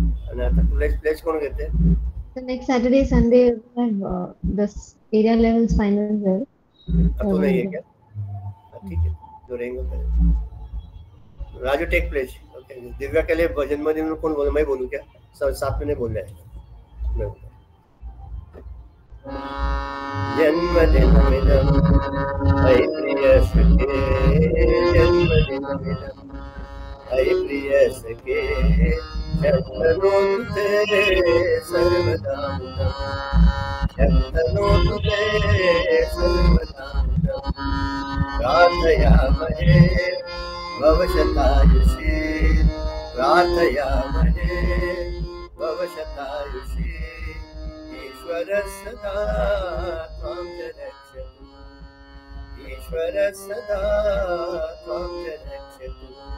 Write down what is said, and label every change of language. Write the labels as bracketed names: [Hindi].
[English] And pledge [Hindi] कौन कहते हैं? [English] The next Saturday, Sunday, we have this area levels finals there. [Hindi] अब तो नहीं है क्या? ठीक है, जो रहेंगे Raju [English] Take pledge. [Hindi] Okay, Divya के लिए जन्मदिन में कौन बोले? मैं बोलूं क्या? सब साथ में नहीं बोल रहे हैं. [Sanskrit] मैं जन्मदिनमिदं अयि प्रियसखे, जन्मदिनमिदं अयि प्रियसखे, शतनोतु ते सर्वदा मुदं, शतनोतु ते सर्वदा मुदं. प्रार्थयामहे भवशतायुषी, प्रार्थयामहे भवशतायुषी. ईश्वर सदा त्वां च रक्षतु, ईश्वर सदा त्वां च रक्षतु.